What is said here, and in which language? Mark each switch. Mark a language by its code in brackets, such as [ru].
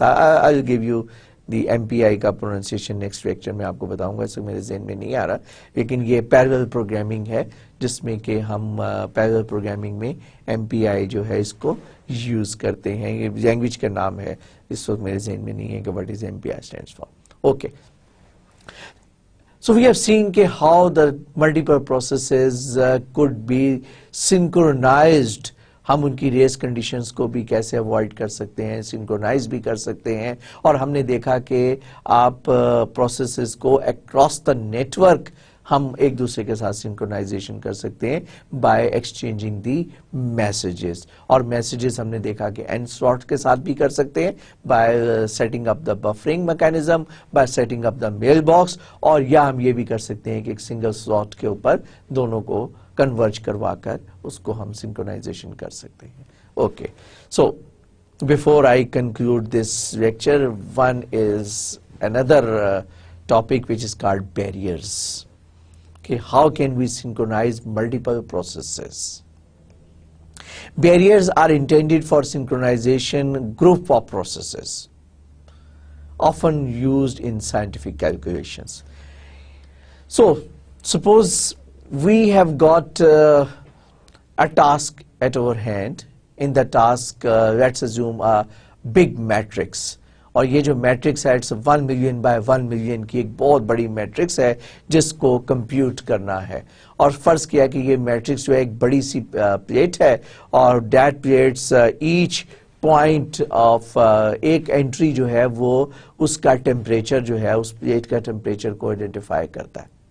[en] I'll give you the MPI [ur] کا pronunciation next lecture میں آپ کو بتاؤں گا, اس میرے ذہن میں نہیں آ رہا, لیکن یہ پیرلل پروگرامنگ ہے جس میں کہ ہم پیرلل پروگرامنگ میں MPI جو ہے اس کو یوز کرتے ہیں. یہ لینگویج کا نام ہے, اس وقت میرے ذہن میں نہیں ہے کہ [en] what is MPI stands for. Okay. So we have seen how the multiple processes could be synchronized. [ur] ہم ان کی ریس کنڈیشنز کو بھی کیسے اوائڈ کر سکتے ہیں, سنکرونائز بھی کر سکتے ہیں, اور ہم نے دیکھا کہ آپ پروسیسز کو اکراس دا نیٹورک ہم ایک دوسرے کے ساتھ سنکرونائزیشن کر سکتے ہیں بائی ایکسچینجنگ دی میسیجز. اور میسیجز ہم نے دیکھا کہ n سلاٹ کے ساتھ بھی کر سکتے ہیں by setting up the buffering mechanism, by setting up the mail box, اور یا ہم یہ بھی کر سکتے ہیں کہ ایک سنگل سلاٹ کے اوپر دونوں کو کنورج کروا کر اس کو ہم سنکرونائزیشن کر سکتے ہیں. [en] Okay, so before I conclude this lecture, one is another topic which is called barriers. Okay, how can we synchronize multiple processes? Barriers are intended for synchronization group of processes, often used in scientific calculations. So, suppose we have got a task at our hand. In the task, let's assume a big matrix. [ur] اور یہ جو matrix ہے it's 1 million by 1 million کی ایک بہت بڑی matrix ہے جس کو کمپیوٹ کرنا ہے. اور فرض کیا کہ یہ میٹرکس جو ہے ایک بڑی سی پلیٹ ہے اور that plates each point of ایک انٹری جو ہے وہ اس کا ٹیمپریچر جو ہے اس پلیٹ کا ٹیمپریچر کو آئیڈینٹیفائی کرتا ہے.